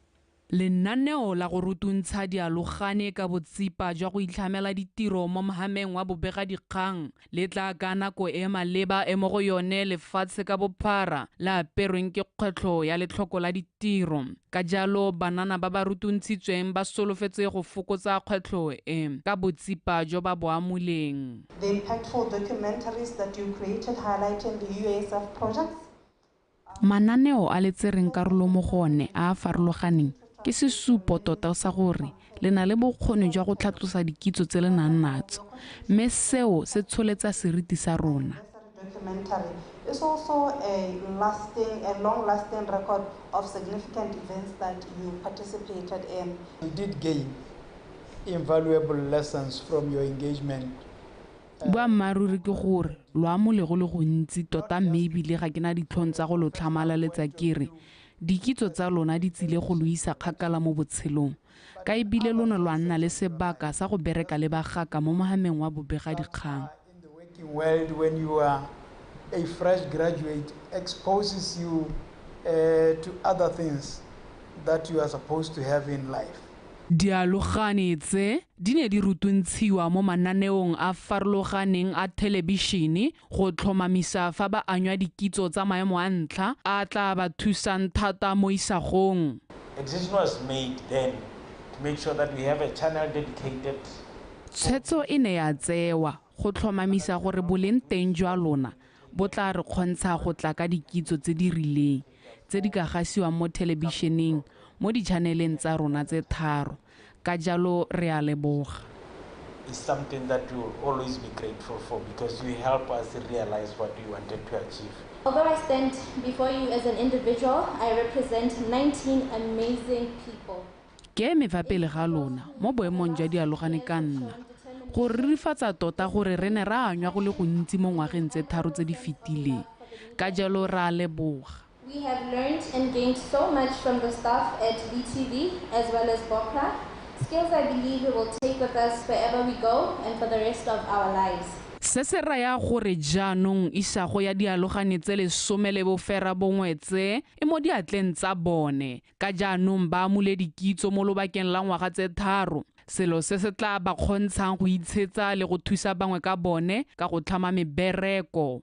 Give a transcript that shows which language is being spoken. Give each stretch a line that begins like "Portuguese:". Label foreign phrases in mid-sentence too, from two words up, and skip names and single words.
Tswana: Lenaneo la go rutuntsha dialogane ka botsipa jwa go itlhamela ditiro mo mahameng wa bobegadikgang le tla ka nako e maleba e mo go yone lefatshe ka bophara la aperweng ke kgwetlho ya letlhoko la ditiro. Ka jalo banana ba ba rutuntshitsweng ba solofetse go fokotsa kgwetlho e ka botsipa jo ba bo amoleng.
English: The impactful documentaries that you created highlighting the USF projects.
Tswana: Mananeo a letsereng karolo mo gone a farologaneng ke sesupo tota sa gore le na le bokgoni jwa go tlhatlosa dikitso tse le nang natso, mme seo se tsholetsa seriti sa rona.
English: Documentary is also a long-lasting record of significant events that you participated in. You did gain invaluable lessons from your engagement.
Tswana: Boammaaruri ke gore lo amolego le go ntsi tota mme ebile ga ke na ditlhong tsa go lo tlhamalaletsa kere dikitso tsa lona di tsile go lo isa kgakala mo botshelong ka ebile lona lo nna le sebaka sa go bereka le bagaka mo mohameng wa bobegadikgang.
English: In the working world, when you are a fresh graduate, exposes you to other things that you are supposed to have in life.
Tswana: Dialogane tse di ne di rutuntshiwa mo mananeong a farologaneng a telebishene go tlhomamisa fa ba anywa dikitso tsa maemo a ntlha a tla ba thusang thata mo isagong.
English: A decision was made then to make sure that we have a channel dedicated.
Tswana: Tshwetso e ne ya tsewa go tlhomamisa gore boleng teng jwa lona bo tla re kgontsha go tla ka dikitso tse di rileng tse di ka gasiwang mo telebisheneng mo di-channeleng tsa rona tse tharo. Ka jalo re a leboga.
English: It's something that we will always be grateful for because you help us realize what we wanted to achieve. Although I stand before you as an individual, I represent 19 amazing people.
Tswana: Ke me fa pele ga lona mo boemong jwa dialogane ka nna go ririfatsa tota gore re ne ra anywa go le go ntsi mo ngwageng tse tharo tse di fetileng. Ka jalo ra leboga.
English: We have learned and gained so much from the staff at BTV as well as BOCRA. Skills I believe we will take with us wherever we go and for the rest of our lives.
Tswana: Se se raya gore jaanong isago ya dialogane tse lesome le bofera bongwe tse e mo diatleng tsa bone. Ka jaanong ba amule dikitso mo lobakeng la ngwaga tse tharo. Selo se se tla ba kgontshang go itshetsa le go thusa bangwe ka bone ka go tlhama mebereko.